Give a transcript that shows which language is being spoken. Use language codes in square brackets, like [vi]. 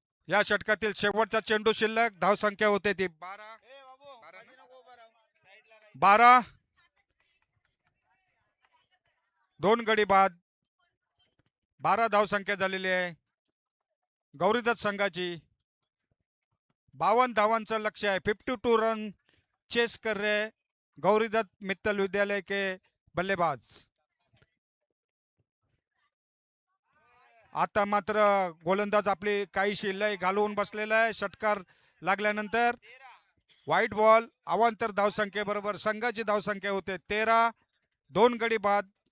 [mr] या षटकातील शेवटचा चेंडू शिल्लक. धाव संख्या होते ती 12. 2 गडी बाद. 12 धाव संख्या झालेली आहे गौरीदत्त संघाची. 52 धावांचं लक्ष्य आहे. [hi] 52 रन चेस कर रहे गौरीदत्त मित्तल विद्यालय के बल्लेबाज. [mr] आता मात्र गोलंदाज आपली काहीशी लय घालवून बसलेला आहे. षटकार लागल्यानंतर व्हाईट बॉल. अवांतर धावसंख्येबरोबर संघाची धावसंख्या होते 13. 2 गडी बाद.